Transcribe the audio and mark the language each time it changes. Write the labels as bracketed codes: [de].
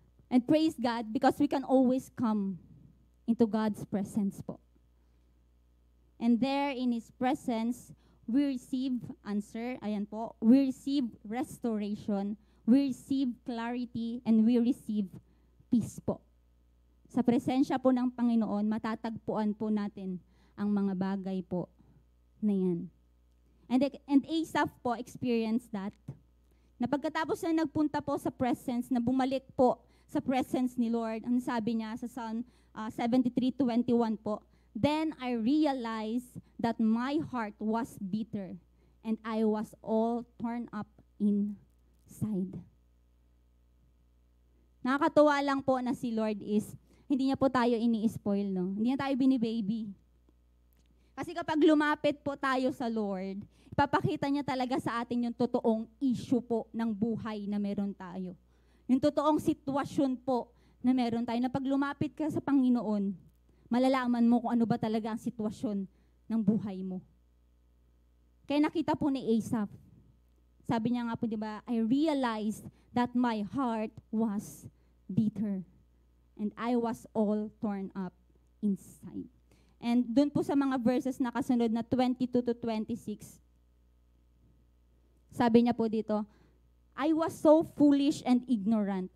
[en] And praise God because we can always come into God's presence po. And there in His presence, we receive answer, ayan po, we receive restoration, we receive clarity, and we receive peace po. [tl] Sa presensya po ng Panginoon, matatagpuan po natin ang mga bagay po na yan. [en] And Asaph po experienced that. [tl] Na pagkatapos na nagpunta po sa presence, na bumalik po sa presence ni Lord, ang sabi niya sa Psalm 73:21 po, [en] then I realized that my heart was bitter and I was all torn up inside. [tl] Nakakatuwa lang po na si Lord is, hindi niya po tayo ini-spoil, no? Hindi niya tayo binibaby. Kasi kapag lumapit po tayo sa Lord, ipapakita niya talaga sa atin yung totoong issue po ng buhay na meron tayo. Yung totoong sitwasyon po na meron tayo. Na pag lumapit ka sa Panginoon, malalaman mo kung ano ba talaga ang sitwasyon ng buhay mo. Kaya nakita po ni Asaph, sabi niya nga po, di ba, [en] I realized that my heart was bitter and I was all torn up inside. [tl] And dun po sa mga verses na kasunod na 22 to 26, sabi niya po dito, [en] I was so foolish and ignorant.